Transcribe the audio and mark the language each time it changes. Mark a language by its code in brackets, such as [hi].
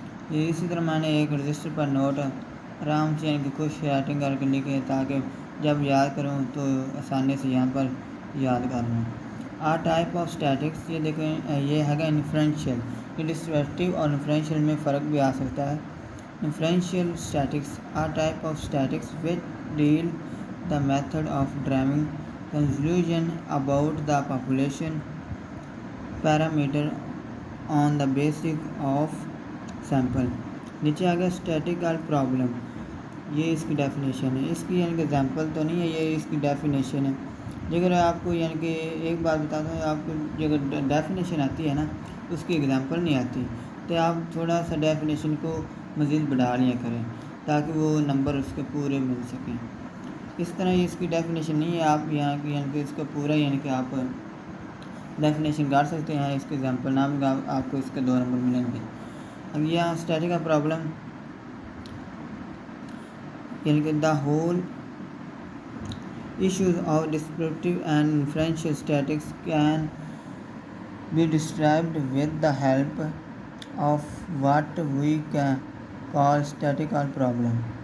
[ur] یہ اسی طرح میں نے ایک رجسٹر پر نوٹ آرام سے یعنی کہ خوش رائٹنگ کر کے لکھے تاکہ جب یاد کروں تو آسانی سے یہاں پر یاد کر لوں. آ ٹائپ آف اسٹیٹکس, یہ دیکھیں یہ ہے گا انفرینشیل. یہ ڈسکرپٹیو اور انفرینشیل میں فرق بھی آ سکتا ہے. [en] Inferential statistics a type of statistics which deal the method of driving conclusion about the population parameter on the basic of sample. [ur] نیچے آ گیا اسٹیٹیکل پرابلم, یہ اس کی ڈیفینیشن ہے. اس کی یعنی کہ ایگزامپل تو نہیں ہے, یہ اس کی ڈیفینیشن ہے. اگر آپ کو یعنی کہ ایک بات بتاتا ہوں, آپ کو اگر ڈیفینیشن آتی ہے نا اس کی ایگزامپل نہیں آتی تو آپ تھوڑا سا ڈیفینیشن کو مزید بڑھا لیا کریں تاکہ وہ نمبر اس کے پورے مل سکیں. اس طرح یہ اس کی ڈیفینیشن نہیں ہے. آپ یہاں کی یعنی کہ اس کا پورا یعنی کہ آپ ڈیفینیشن کر سکتے ہیں. اس کے ایگزامپل نام کا آپ کو اس کے 2 نمبر ملیں گے. اب یہاں اسٹیٹیکل پرابلم یعنی کہ [en] The whole issues of descriptive and inferential statistics can be described with the help of what we can call statistical problem.